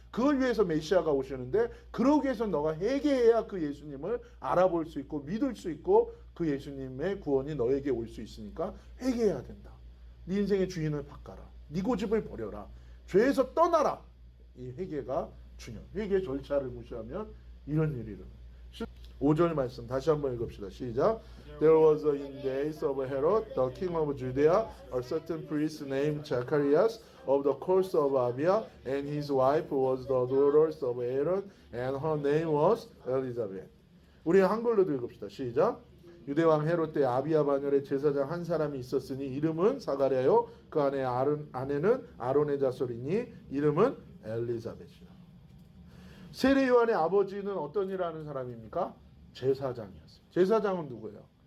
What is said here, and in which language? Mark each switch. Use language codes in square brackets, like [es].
[ko] 그걸 위해서 메시아가 오시는데 그러기 위해서 너가 회개해야 그 예수님을 알아볼 수 있고 믿을 수 있고 그 예수님의 구원이 너에게 올 수 있으니까 회개해야 된다. 네 인생의 주인을 바꿔라. 네 고집을 버려라. 죄에서 떠나라. 이 회개가 중요해요. 회개 절차를 무시하면 이런 일이 일어나요. 5절 말씀 다시 한번 읽읍시다. 시작. [en] There was in days of Herod, the king of Judea, a certain priest named Zacharias of the course of Abia, and his wife was the daughter of Aaron, and her name was Elizabeth. [ko] 우리 한글로 읽읍시다. 시작. 유대왕 헤롯 때 아비야 반열에 제사장 한 사람이 있었으니 이름은 사가랴요. 그 아내는 아론의 자손이니 이름은 엘리자벳이라. 세례 요한의 아버지는 어떤 일을 하는 사람입니까? 제사장이었어요. 제사장은 누구예요?